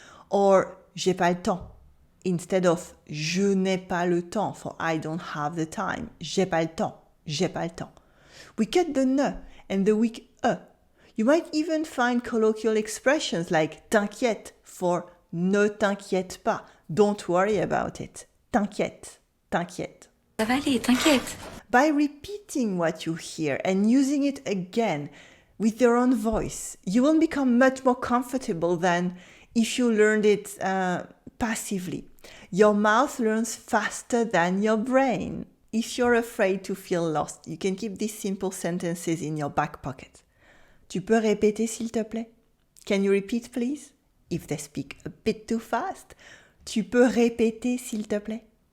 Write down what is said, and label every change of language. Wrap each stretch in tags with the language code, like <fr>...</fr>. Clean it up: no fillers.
<fr>Or j'ai pas le temps instead of je n'ai pas le temps</fr> <en>for I don't have the time,</en> <fr>j'ai pas le temps, j'ai pas le temps.</fr> <en>We cut the ne and the weak e. You might even find colloquial expressions like t'inquiète for</en> <fr>ne t'inquiète pas,</fr> <en>don't worry about it, t'inquiète, t'inquiète.</en> <fr>Ça va aller, t'inquiète.</fr> <en>By repeating what you hear and using it again with your own voice, you will become much more comfortable than if you learned it passively. Your mouth learns faster than your brain. If you're afraid to feel lost, you can keep these simple sentences in your back pocket.</en> <fr>Tu peux répéter s'il te plaît?</fr> <en>Can you repeat please? If they speak a bit too fast,</en> <fr>tu peux répéter s'il te plaît?</fr>